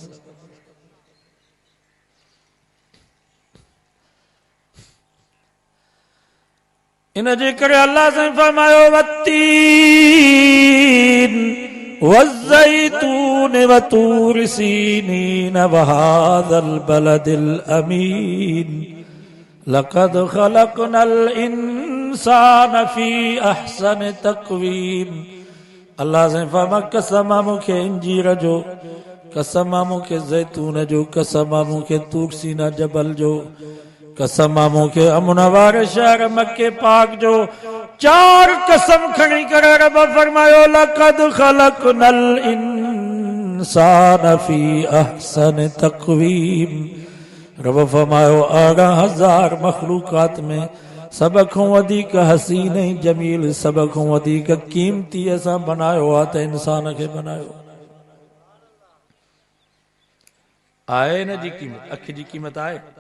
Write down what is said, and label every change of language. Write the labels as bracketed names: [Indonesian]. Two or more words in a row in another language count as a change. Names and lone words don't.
[Sindhi] इन जे करे अल्लाह साईं फरमायो [Arabic] والتين والزيتون وطور سينين وهذا البلد الأمين لقد خلقنا الإنسان في أحسن تقويم. [Sindhi] अल्लाह से फरमा कसम मुखे इंजीर जो, कसम मुखे जैतून जो, कसम मुखे तूर सीना जबल जो, कसम मुखे अमन वारे शहर मक्के पाक जो। चार कसम खड़ी करे रब फरमायो [Arabic] لقد خلقنا الإنسان في أحسن تقويم. [Sindhi] रब फरमायो 18,000 मखलूकात में सब खां वधीक हसीन ऐं जमील, सब खां वधीक कीमती असां बनायो आहे त इंसान खे बनायो आहे। न जी कीमत अख जी कीमत आहे।